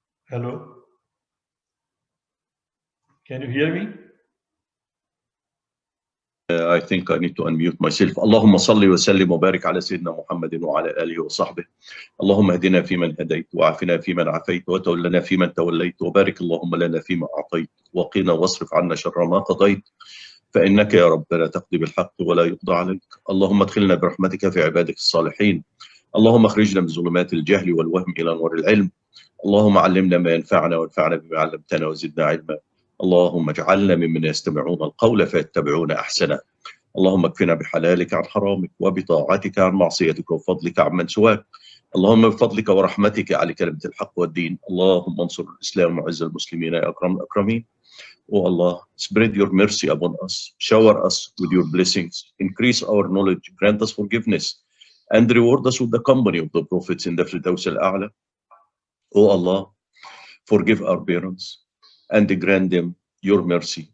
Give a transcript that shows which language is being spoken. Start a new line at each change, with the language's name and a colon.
English: Hello? Can you hear me? I think I need to unmute myself.
Arabic: اللهم صل وسلم وبارك على سيدنا محمد وعلى آله وصحبه. اللهم اهدنا فيمن هديت وعافنا فيمن عافيت وتولنا فيمن توليت وبارك اللهم لنا فيما أعطيت وقنا واصرف عنا شر ما قضيت فإنك يا رب لا تقضي بالحق ولا يقضى عليك. اللهم ادخلنا برحمتك في عبادك الصالحين. اللهم اخرجنا من ظلمات الجهل والوهم إلى نور العلم. اللهم علمنا ما ينفعنا وانفعنا بما علمتنا وزدنا علما. اللهم اجعلنا ممن يستمعون القول فيتبعون أحسنه. اللهم اكفنا بحلالك عن حرامك وبطاعتك عن معصيتك وفضلك عن من سواك. اللهم بفضلك ورحمتك على كلمة الحق والدين. اللهم انصر الإسلام وعز المسلمين يا أكرم الأكرمين.
English: Oh Allah, spread your mercy upon us, shower us with your blessings, increase our knowledge, grant us forgiveness, and reward us with the company of the prophets in the Firdaus al-A'la. Oh Allah, forgive our parents and grant them your mercy.